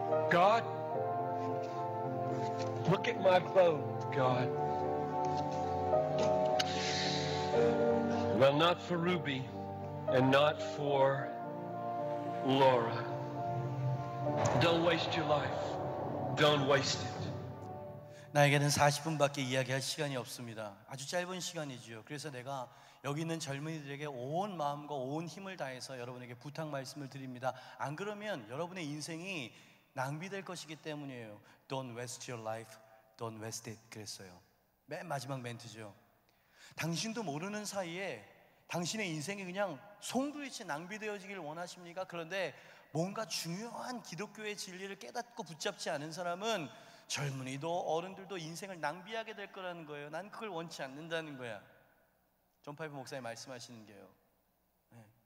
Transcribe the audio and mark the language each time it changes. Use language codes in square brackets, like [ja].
[en] God, look at my boat, God. Well, not for Ruby and not for Laura. Don't waste your life. Don't waste it. [ko] 나에게는 40분밖에 이야기할 시간이 없습니다. 아주 짧은 시간이죠. 그래서 내가 여기 있는 젊은이들에게 온 마음과 온 힘을 다해서 여러분에게 부탁 말씀을 드립니다. 안 그러면 여러분의 인생이 낭비될 것이기 때문이에요. [en] Don't waste your life, don't waste it. [ko] 그랬어요. 맨 마지막 멘트죠. 당신도 모르는 사이에 당신의 인생이 그냥 송두리째 낭비되어지길 원하십니까? 그런데 뭔가 중요한 기독교의 진리를 깨닫고 붙잡지 않은 사람은 젊은이도 어른들도 인생을 낭비하게 될 거라는 거예요. 난 그걸 원치 않는다는 거야. 존 파이프 목사님 말씀하시는 게요. 네.